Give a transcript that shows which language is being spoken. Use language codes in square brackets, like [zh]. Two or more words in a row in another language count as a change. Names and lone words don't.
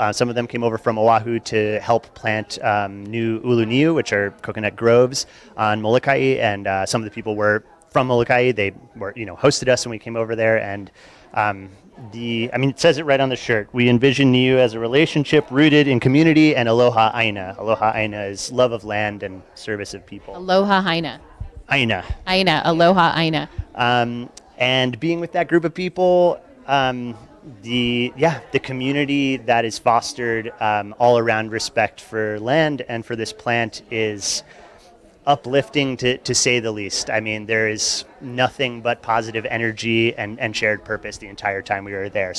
[en] Some of them came over from Oahu to help plant new ulu-niu, which are coconut groves on Molokai. And some of the people were from Molokai. They were, hosted us when we came over there. And it says it right on the shirt. We envision Niu as a relationship rooted in community and [haw] aloha aina. Aloha aina [en] is love of land and service of people. [haw] Aloha aina. Aina. Aina. Aloha aina. [en] And being with that group of people, the community that is fostered all around respect for land and for this plant is uplifting to say the least. I mean, there is nothing but positive energy and shared purpose the entire time we were there.